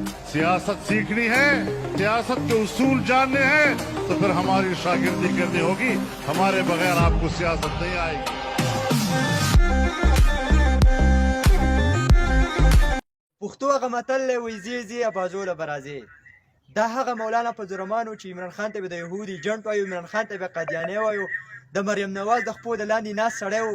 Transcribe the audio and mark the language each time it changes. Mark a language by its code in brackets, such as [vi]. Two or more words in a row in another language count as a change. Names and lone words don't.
[ur] سیاست سیکھنی ہے، سیاست کے اصول جاننے ہیں تو پھر ہماری شاگردی کرنی ہوگی. ہمارے بغیر آپ کو سیاست نہیں آئے گی. [ps] پښتو هغه متل دی وایي ځې ځې ابازوله به راځې. دا هغه مولانا فضل الرحمن و چې عمران خان ته به د یهود ایجنټ وایو، عمران خان ته به قادیاني وایو، د مریم نواز د خپو د لاندې ناست سړی و.